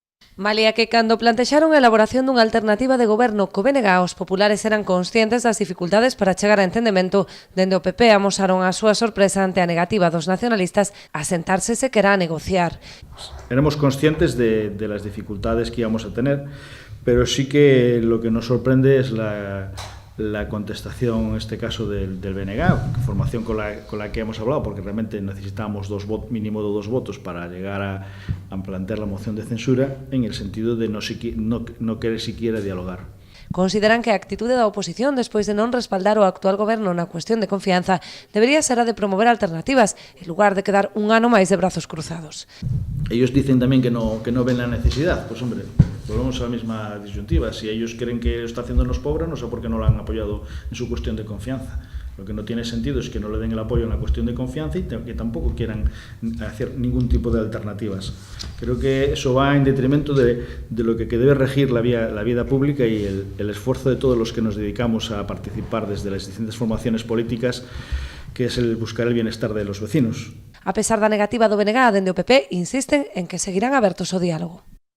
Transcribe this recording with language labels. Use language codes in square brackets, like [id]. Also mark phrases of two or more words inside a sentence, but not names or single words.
[gl] Malia que cando plantexaron a elaboración dunha alternativa de goberno co BNG, os populares eran conscientes das dificultades para chegar a entendemento, dende o PP amosaron a súa sorpresa ante a negativa dos nacionalistas a sentarse se quera a negociar. [es] Éramos conscientes de las dificultades que íbamos a tener, pero sí que lo que nos sorprende es la contestación, en este caso del BNG, formación con la que hemos hablado, porque realmente necesitábamos mínimo de dos votos para llegar a plantear la moción de censura, en el sentido de no querer siquiera dialogar. [gl] Consideran que a actitude da oposición despois de non respaldar o actual goberno na cuestión de confianza debería ser a de promover alternativas en lugar de quedar un ano máis de brazos cruzados. [es] Ellos dicen también que no ven la necesidad. Pues hombre, volvemos a la misma disyuntiva. Si ellos creen que lo está haciendo los pobres, no sé por qué no lo han apoyado en su cuestión de confianza. Lo que no tiene sentido es que no le den el apoyo en la cuestión de confianza y que tampoco quieran hacer ningún tipo de alternativas. Creo que eso va en detrimento de lo que debe regir la vida pública y el esfuerzo de todos los que nos dedicamos a participar desde las distintas formaciones políticas, que es el buscar el bienestar de los vecinos. [gl] A pesar da negativa do BNG, dende o PP insisten en que seguirán abertos ao diálogo.